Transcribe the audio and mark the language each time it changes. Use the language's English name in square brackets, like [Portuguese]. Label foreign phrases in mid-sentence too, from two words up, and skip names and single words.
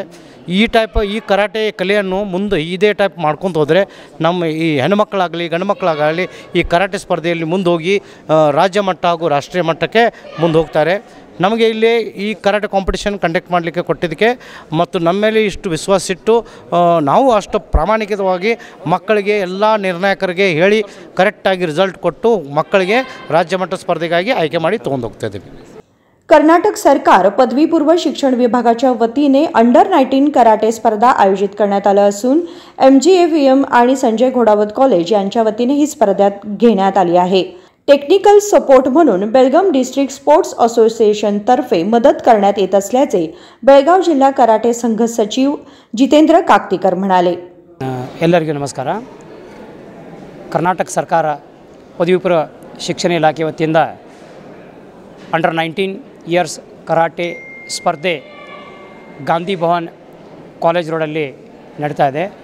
[Kannada] ಈ ಕರಾಟೆ ಕಲೆಯನ್ನು ಮುಂದೆ ಇದೇ ಟೈಪ್ ಮಾಡ್ಕೊತ ಹೋದರೆ ನಮ್ಮ ಈ ಹೆಣ್ಣುಮಕ್ಕಳಾಗಲಿ ಗಂಡು ಮಕ್ಕಳಾಗಲಿ ಈ ಕರಾಟೆ ಸ್ಪರ್ಧೆಯಲ್ಲಿ ಮುಂದೆ ಹೋಗಿ ರಾಜ್ಯ ಮಟ್ಟ ಹಾಗೂ ರಾಷ್ಟ್ರೀಯ ಮಟ್ಟಕ್ಕೆ ಮುಂದೆ ಹೋಗ್ತಾರೆ। ನಮಗೆ ಇಲ್ಲಿ ಈ ಕರಾಟೆ ಕಾಂಪಿಟೇಷನ್ ಕಂಡಕ್ಟ್ ಮಾಡಲಿಕ್ಕೆ ಕೊಟ್ಟಿದ್ದಕ್ಕೆ ಮತ್ತು ನಮ್ಮ ಮೇಲೆ ಇಷ್ಟು ವಿಶ್ವಾಸ ಇಟ್ಟು ನಾವು ಅಷ್ಟು ಪ್ರಾಮಾಣಿಕವಾಗಿ ಮಕ್ಕಳಿಗೆ ಎಲ್ಲ ನಿರ್ಣಾಯಕರಿಗೆ ಹೇಳಿ ಕರೆಕ್ಟಾಗಿ ರಿಸಲ್ಟ್ ಕೊಟ್ಟು ಮಕ್ಕಳಿಗೆ ರಾಜ್ಯ ಮಟ್ಟ ಸ್ಪರ್ಧೆಗಾಗಿ ಆಯ್ಕೆ ಮಾಡಿ ತೊಗೊಂಡು ಹೋಗ್ತಾ ಇದ್ದೀವಿ। [Marathi] कर्नाटक सरकार पदवीपूर्व शिक्षण विभागाच्या वतीने अंडर 19 कराटे स्पर्धा आयोजित करण्यात आलं असून MGAVM आणि संजय घोडावत कॉलेज यांच्या वतीने ही स्पर्धा घेण्यात आली आहे। टेक्निकल सपोर्ट म्हणून बेळगाव डिस्ट्रिक्ट स्पोर्ट्स असोसिएशन तर्फे मदत करण्यात येत असल्याचे बेळगाव जिल्हा कराटे संघ सचिव जितेंद्र काकतीकर म्हणाले। [Kannada] ಎಲ್ಲರಿಗೂ ನಮಸ್ಕಾರ। ಕರ್ನಾಟಕ ಸರ್ಕಾರ ಪದವಿಪೂರ್ವ ಶಿಕ್ಷಣ ಇಲಾಖೆ ವತಿಯಿಂದ ಅಂಡರ್ 19 ಇಯರ್ಸ್ ಕರಾಟೆ ಸ್ಪರ್ಧೆ ಗಾಂಧಿ ಭವನ್ ಕಾಲೇಜ್ ರೋಡಲ್ಲಿ ನಡೀತಾ ಇದೆ।